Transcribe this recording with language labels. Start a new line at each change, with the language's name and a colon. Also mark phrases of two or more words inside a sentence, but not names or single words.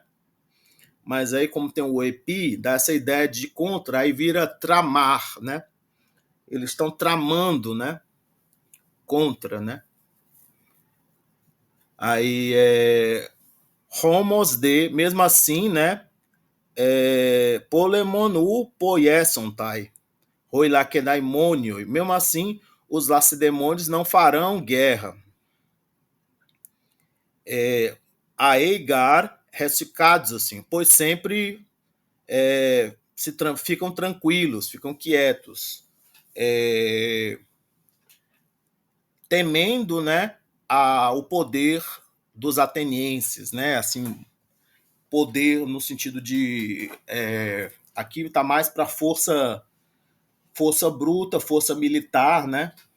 Portuguese: Mas aí, como tem o epi, dá essa ideia de contra, aí vira tramar, né? Eles estão tramando, né? Contra, né? Aí
Greek: homos de,
Portuguese: mesmo assim, né?
Greek: Polemonu poiesontai, roi lacedaimônio.
Portuguese: Mesmo assim, os lacedemônios não farão guerra. Aegar resticados, assim, pois sempre ficam tranquilos, ficam quietos, temendo, né, o poder dos atenienses, né, assim, poder no sentido de aqui está mais para força bruta, força militar, né?